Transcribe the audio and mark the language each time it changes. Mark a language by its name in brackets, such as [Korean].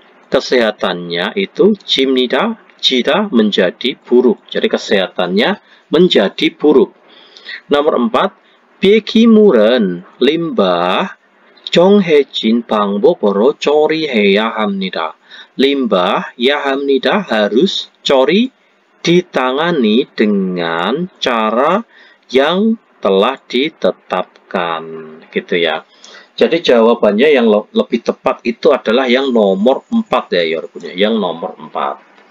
[Indonesian] Kesehatannya itu ji다 menjadi buruk. Jadi kesehatannya menjadi buruk. Nomor 4, [Korean] 폐기물은 limbah 정해진 방법으로 처리해야 합니다. [Indonesian] Limbah ya 합니다, harus ditangani dengan cara yang telah ditetapkan gitu ya. Jadi jawabannya yang lebih tepat itu adalah yang nomor 4 ya, yang nomor 4.